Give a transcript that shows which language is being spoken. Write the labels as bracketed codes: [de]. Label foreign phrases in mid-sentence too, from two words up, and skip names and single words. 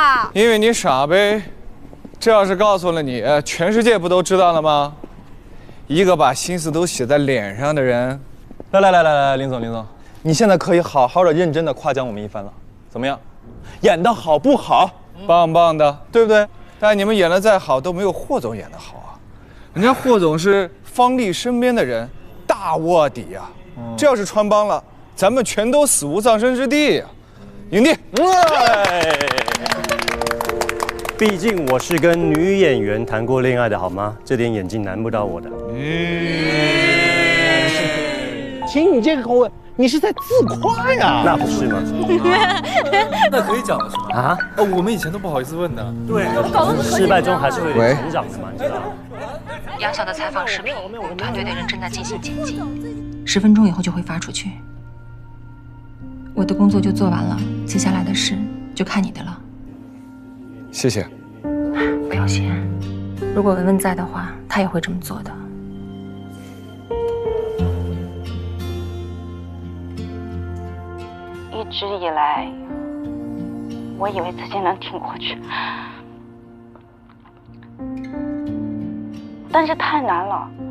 [zh] 因為你傻唄。這要是告訴了你，全世界不都知道了嗎？一個把心思都寫在臉上的人。來，林總，你現在可以好好的、認真的誇獎我們一番了，怎麼樣？演得好不好？棒棒的，對不對？但你們演得再好，都沒有霍總演得好啊。人家霍總是方麗身邊的人，大臥底呀。這要是穿幫了，咱們全都死無葬身之地呀。影帝。畢竟我是跟女演員談過戀愛的，好嗎？這點演技難不到我的。親，你這個口吻，你是在自誇呀？那不是嗎？那可以講的是嗎？啊？我們以前都不好意思問的。對，失敗中還是會有成長的嘛，你知道嗎？楊曉的採訪視頻，團隊的人正在進行剪輯，10分鐘以後就會發出去。我的工作就做完了，接下來的事就看你的了。謝謝。不用謝。如果文文在的話，他也會這麼做的。一直以來，我以為自己能挺過去，但是太難了。